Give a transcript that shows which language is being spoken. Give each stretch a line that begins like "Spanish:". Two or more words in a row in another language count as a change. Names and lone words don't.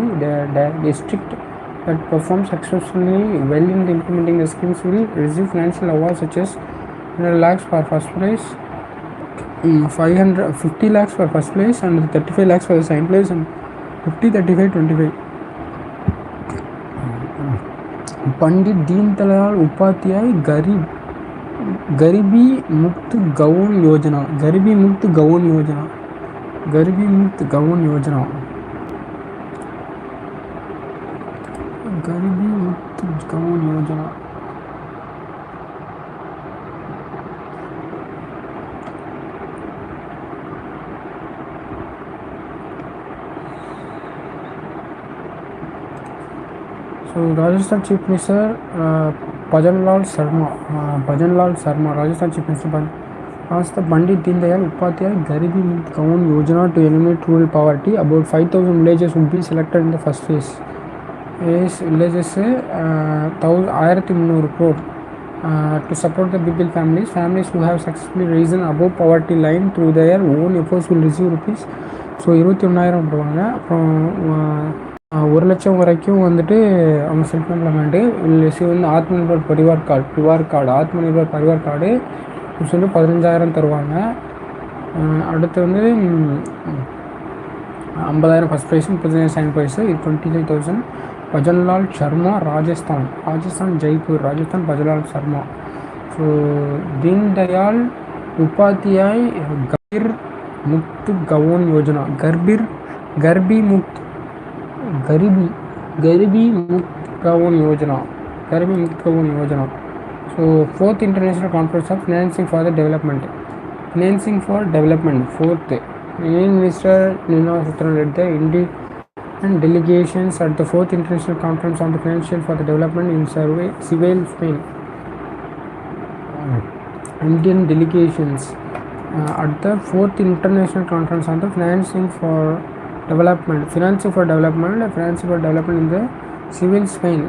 English: The district that performs exceptionally well in implementing the schemes will receive financial awards such as 100 lakhs for first place, 50 lakhs for first place, and 35 lakhs for the second place, and 50, 35, 25. Pandit Deen Dayal Upadhyay Garibi Mukt Gaon Yojana. Garibi Mukt Gaon Yojana. Garibi Mukt Gaon Yojana. Garibi Mukt Gaon Yojana. So Rajasthan Chief Minister Bhajanlal Sharma, Rajasthan Chief Minister asked the Pandit Deen Dayal Upadhyay Garibi Mukt Gaon Yojana to eliminate rural poverty. About 5,000 villages would be selected in the first phase. Villages 1,300 crore to support the BPL families who have successfully risen above poverty line through their own efforts will receive rupees.
Tamil: ஸோ 21,000 போடுவாங்க. அப்புறம் 1,00,000 வரைக்கும் வந்துட்டு அவங்க
English: self employment receive
Tamil: வந்து ஆத்மநிர்பர் பரிவார் கார்டு ஆத்மநிர்பர் பரிவார் கார்டு சொல்லி 15,000 தருவாங்க. அடுத்து வந்து 50,000
English: first prize,
Tamil: 35,000
English: second prize,
Tamil: இது 25,000.
English: Bhajanlal Sharma, Rajasthan Jaipur, Rajasthan Bhajanlal Sharma. So Deen Dayal Upadhyay Garbir Mukt Gaon Yojana. Garibi Mukt Gaon Yojana. So 4th International Conference of Financing for Development. Fourth. Union Minister Nirmala Sitharaman led the Indian delegations at the 4th International Conference on the Financial for the Development in Seville, Spain. Indian delegations at the 4th International Conference on the Financing for Development in the Seville, Spain.